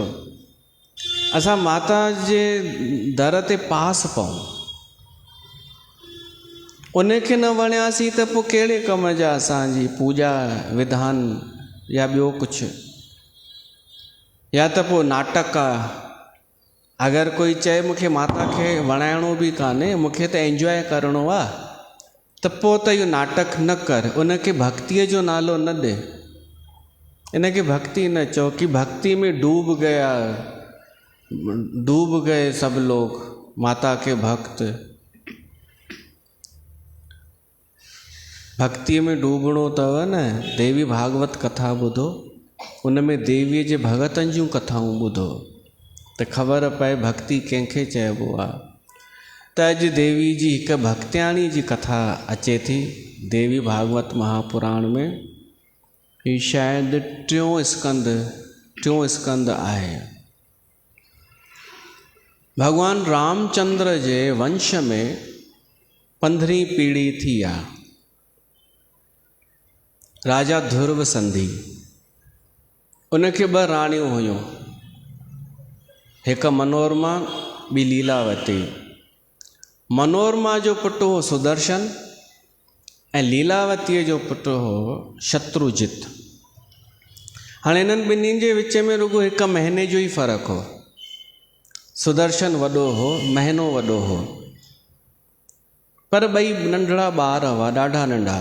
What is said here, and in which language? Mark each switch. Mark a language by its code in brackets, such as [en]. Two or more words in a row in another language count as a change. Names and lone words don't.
[sd] असां माता जे दर ते पास पऊं, उनखे न वणियासीं त पोइ कहिड़े कम जा असांजी पूजा विधान या ॿियो कुझु, या त पोइ नाटक आहे। अगरि कोई चए मूंखे माता खे वणाइणो बि कान्हे, मूंखे त एंजॉय करिणो आहे, त पोइ त इहो नाटक न कर, उनखे भक्तीअ जो नालो न ॾे, इनखे भक्ति न चओ। [hi] कि भक्ति में डूब गए सब लोग, माता के भक्त। [sd] भक्ति में डूबणो अथव न, देवी भागवत कथा ॿुधो, उन में देवीअ जे भगतनि जूं कथाऊं ॿुधो, त ख़बर पए भक्ति कंहिंखे चइबो आहे। त अॼु देवी जी हिकु भक्तियाणी जी कथा अचे थी। देवी भागवत महापुराण में ही शायदि टियों स्कंद आहे। भगवान रामचंद्र जे वंश में 15वीं पीढ़ी थी आ। राजा ध्रुव संधि उनके 2 राणियूं हुयूं, एक मनोरमा बी लीलावती। मनोरमा जो पुट हो सुदर्शन ऐं लीलावती जो पुट हो शत्रुजित। हाणे इन्हनि ॿिन्हिनि जे विच में रुगो 1 महीने जो ही फ़र्क़ु हो। सुदर्शन वॾो हो, महीनो वॾो हो, पर ॿई नंढड़ा ॿार हुआ, ॾाढा नंढा।